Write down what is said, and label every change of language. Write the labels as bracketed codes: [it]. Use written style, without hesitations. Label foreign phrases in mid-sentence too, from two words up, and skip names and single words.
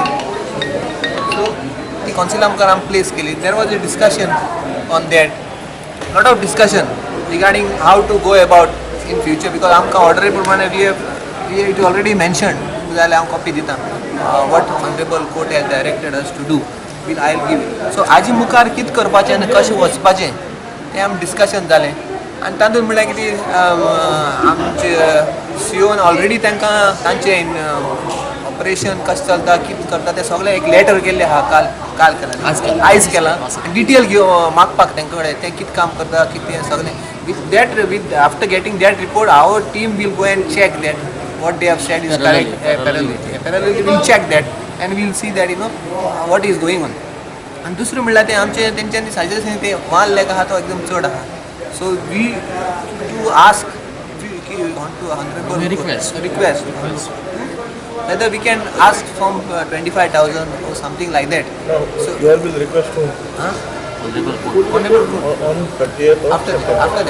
[kok] सो ती कौन्सिला मुखार आमी प्लेस केली. [en] there was a discussion on that, lot of discussion regarding how to go about in future, because [kok] आमकां ऑर्डरी प्रमाणे [en] we it already mentioned [kok] जाल्यार हांव कॉपी दिता [en] what honorable court has directed us to do will I will give. [kok] सो हाजे मुखार कितें करपाचें आनी कशें वचपाचें तें आमी डिस्कशन जालें. आनी तातूंत म्हणल्यार कितें आमचे सीओन ऑलरेडी तांकां तांचें ऑपरेशन कशें चलता कितें करता तें सगळें एक लेटर केल्लें आहा काल केलां आयज केलां डिटेल मागपाक तांचे कडेन तें कितें काम करता कितें सगळें [en] with after getting that report our team will go and check that what they have said is correct. Parallelly we'll check that and we'll see that what is going on. [kok] आणि दुसरें म्हणल्यार तें आमचें तेंच्यांनी सजेशन तें 1 lakh आहा तो एकदम चड आहा. [en] so we to ask request whether we can ask from 25,000 or something like that. No, so you will request to Honorable court on 30th of after September.